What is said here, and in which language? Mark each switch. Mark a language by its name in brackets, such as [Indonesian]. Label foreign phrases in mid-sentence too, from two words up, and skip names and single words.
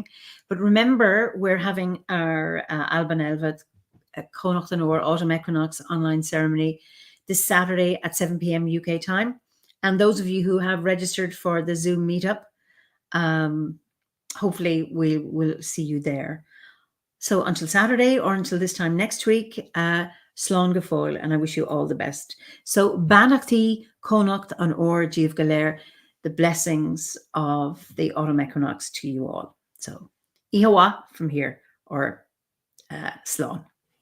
[English] But remember, we're having our Alban Elvad Connacht an Óir Autumn Equinox online ceremony this Saturday at 7 p.m. UK time. And those of you who have registered for the Zoom meetup, hopefully we will see you there. So until Saturday, or until this time next week, [Irish] Slán go fóill, [English] and I wish you all the best. [Irish] So Banachtaí Connacht an Óir Díobh go léir, [English] the blessings of the autumn equinox to you all. So Ihawa from here, or Slán.